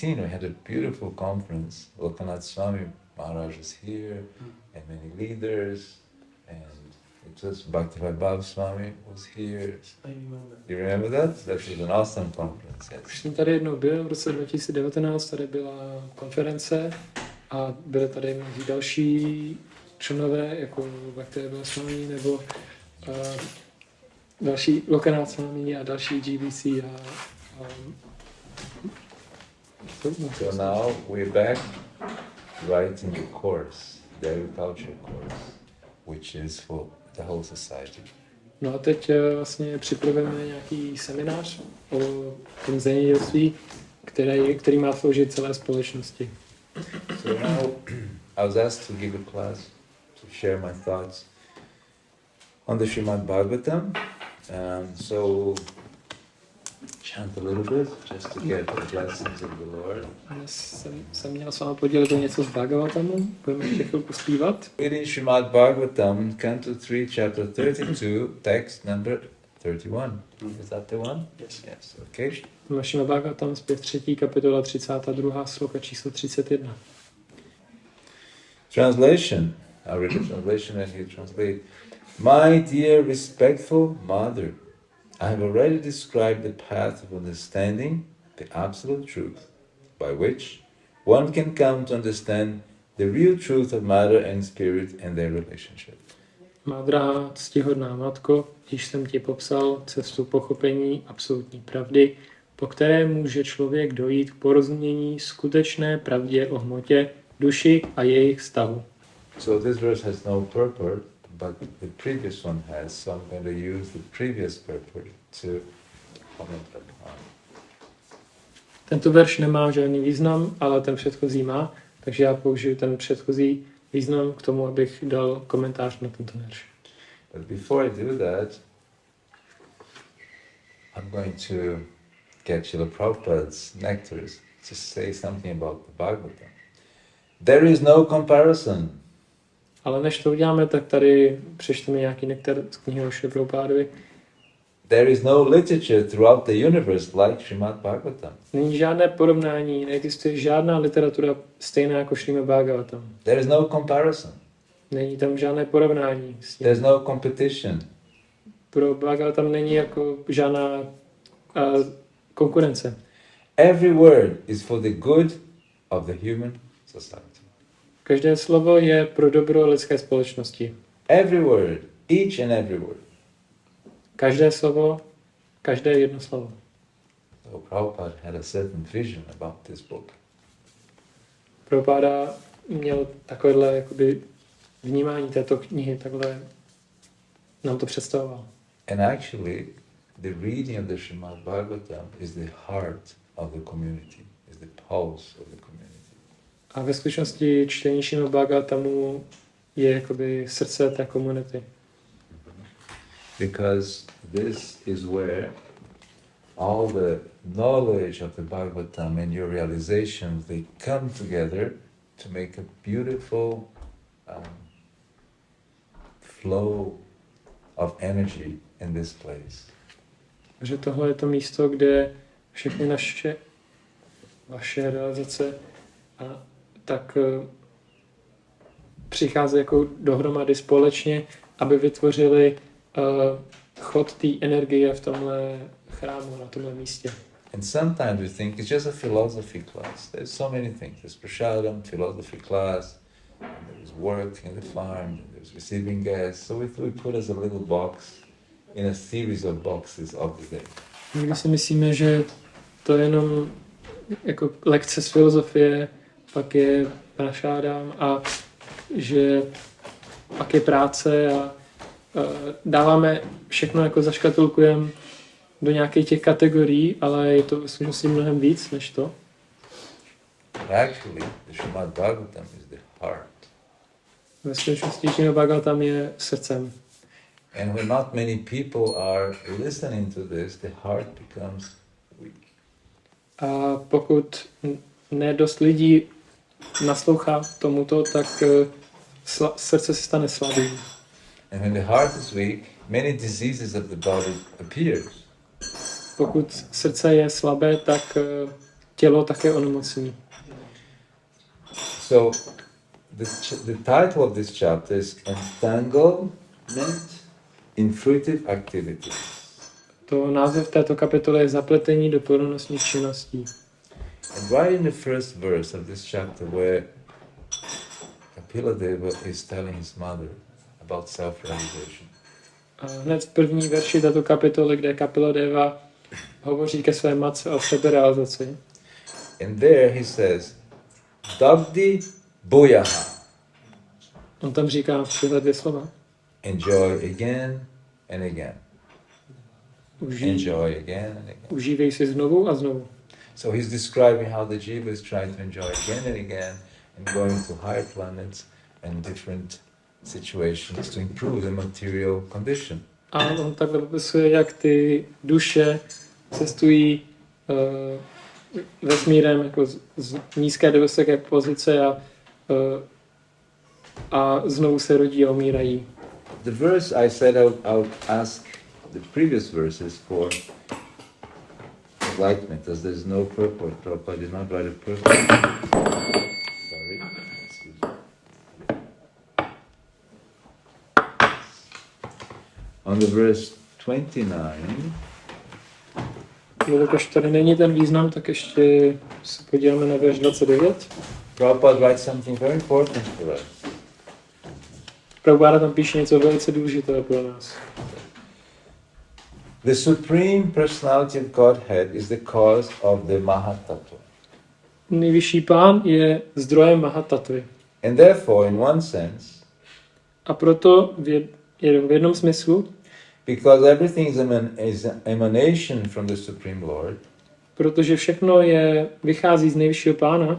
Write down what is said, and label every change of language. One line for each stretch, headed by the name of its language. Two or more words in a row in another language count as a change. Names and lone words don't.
English: We had a beautiful conference. Lokanath Swami Maharaj was here, and many leaders, and it was Bhaktivedanta Swami was here. You remember that? That was an awesome conference. Yes.
Czech: Už jsem tady jednou byl, v roce 2019 tady byla konference a byly tady mnozí další členové, jako Bhaktivedanta Swami nebo další Lokanath Swami a další GBC
English: So now we're back writing the course, the agriculture course, which is for the whole society.
Czech: No a teď vlastně připravujeme nějaký seminář o tom zemědělství, který má sloužit celé společnosti.
English: So now I was asked to give a class to share my thoughts on the Srimad Bhagavatam. So chant a little bit just to get the blessings of the Lord.
Czech: Dnes jsem měl s vámi podělit o něco z Bhagavatamu, budeme ještě chvilku zpívat.
English: Reading Srimad Bhagavatam, Canto 3, Chapter 32, text number 31. Is that the one? Yes. Yes, okay.
Czech: Srimad Bhagavatam, zpěv 3. kapitola 32. sloka číslo 31.
English: Translation. I'll read the translation and he translate. My dear respectful mother, I have already described the path of understanding the absolute truth, by which one can come to understand the real truth of matter and spirit and their relationship.
Czech: Má drahá, ctihodná matko, již jsem ti popsal cestu pochopení absolutní pravdy, po které může člověk dojít k porozumění skutečné pravdě o hmotě, duši a jejich vztahu.
English: So this verse has no purport, but the previous one has, so I'm going to use the previous purport to comment upon.
Czech: Tento verš nemá žádný význam, ale ten předchozí má, takže já použiju ten předchozí význam k tomu, abych dal komentář na tento verš.
English: But before I do that, I'm going to get Srila Prabhupada's nectars to say something about the Bhagavatam. There is no comparison.
Czech: Ale než to uděláme, tak tady přečteme nějaký nektar z knihy o Šri Prabhupádovi.
English: There is no literature throughout the universe like Srimad Bhagavatam.
Czech: Není žádné porovnání, neexistuje žádná literatura stejná jako Srimad Bhagavatam.
English: There is no comparison.
Czech: Není tam žádné porovnání s tím.
English: There's no competition.
Czech: Pro Bhagavatam není jako žádná konkurence.
English: Every word is for the good of the human society.
Czech: Každé slovo je pro dobro lidské společnosti.
English: Every word, each and every word.
Czech: Každé slovo, každé jedno slovo.
English: So Prabhupada had a certain vision about this book.
Czech: Prabhupada měl takovéhle jakoby vnímání této knihy, takhle nám to představoval.
English: And actually, the reading of the Srimad Bhagavatam is the heart of the community, is the pulse of the community.
Czech: A ve skutečnosti čtení Srimad Bhagavatamu je jakoby srdce té komunity.
English: Because this is where all the knowledge of the Bhagavatam and your realizations, they come together to make a beautiful flow of energy in this place.
Czech: Že tohle je to místo, kde všechny vaše realizace tak přichází jako dohromady společně, aby vytvořili chod té energie v tomhle chrámu, na tomhle místě.
English: And sometimes we think it's just a philosophy class. There's so many things. There's prasadam, philosophy class, and there's work in the farm, there's receiving guests. So we put as a little box in a series of boxes of the day.
Czech: Někdy si myslíme, že to je jenom jako lekce z filozofie, pak je prašádám a že pak je práce a dáváme všechno jako zaškatulkujeme do nějakých těch kategorií, ale je to ve skutečnosti mnohem víc než to.
English: Actually, the Srimad Bhagavatam is the heart.
Czech: Ve skutečnosti Srimad Bhagavatam je srdcem.
English: And when not many people are listening to this, the heart becomes weak.
Czech: A pokud ne dost lidí naslouchá tomuto, tak srdce se stane slabým.
English: And when the heart is weak, many diseases of the body appears.
Czech: Pokud srdce je slabé, tak tělo také onemocní.
English: So the title of this chapter is Entanglement in Fruitive Activities.
Czech: To název této kapitoly je Zapletení do plnonosných činností.
English: And right in the first verse of this chapter where Kapila Deva is telling his mother about self-realization.
Czech: A hned v první verši této kapitoly, kde Kapila Deva hovoří ke své matce o seberealizaci.
English: And there he says, Dabdi Boyaha.
Czech: On tam říká tyhle dvě slova.
English: Enjoy again and again. Enjoy again and again.
Czech: Užívej si znovu a znovu.
English: So he's describing how the jiva is trying to enjoy again and again and going to higher planets and different situations to improve the material condition.
Czech: A on takhle popisuje, jak ty duše cestují vesmírem jako z nízké do vysoké pozice a znovu se rodí a umírají.
English: The verse I said I'll ask the previous verses for enlightenment, as there is no purport. Prabhupada did not write a purport. Sorry. Excuse me. On the verse 29,
Czech: Jelikož tady není ten význam, tak ještě se podíváme na verš 29.
English: Prabhupada writes something very important for us.
Czech: Prabhupada tam píše něco velice důležitého pro nás.
English: The Supreme Personality of Godhead is the cause of the Mahatattva.
Czech: Nejvyšší pán je zdrojem Mahatatvy.
English: And therefore, in one sense,
Czech: A proto v jednom smyslu,
English: because everything is an emanation from the Supreme Lord,
Czech: protože všechno vychází z nejvyššího pána,